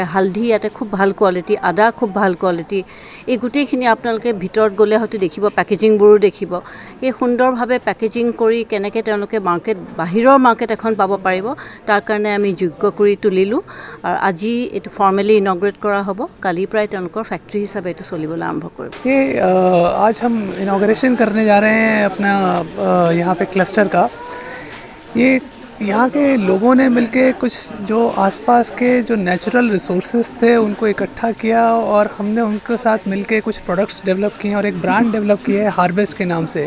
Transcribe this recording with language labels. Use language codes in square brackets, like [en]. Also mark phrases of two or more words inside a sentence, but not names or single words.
[as] হালধি ইয়াতে খুব ভাল কোৱালিটি, আদা খুব ভাল কোৱালিটি। এই গোটেইখিনি আপোনালোকে ভিতৰত গ'লে হয়তো দেখিব, পেকেজিংবোৰো দেখিব। এই সুন্দৰভাৱে পেকেজিং কৰি কেনেকৈ তেওঁলোকে বাহিৰৰ মাৰ্কেট এখন পাব পাৰিব, তাৰ কাৰণে আমি যোগ্য কৰি তুলিলোঁ। আৰু আজি এইটো [en] formally inaugurate [as] কৰা হ'ব। কালিৰ পৰাই তেওঁলোকৰ ফেক্টৰী হিচাপে এইটো চলিবলৈ আৰম্ভ কৰিব। [hi] आज हम इनॉग्रेशन करने जा रहे हैं अपना यहाँ पे क्लस्टर का। ये यहाँ के लोगों ने मिलके कुछ जो आसपास के जो [en] natural resources [hi] थे उनको इकट्ठा किया, और हमने उनके साथ मिलके कुछ [en] products develop [hi] किए और एक [en] brand develop [hi] किया है हार्वेस्ट के नाम से।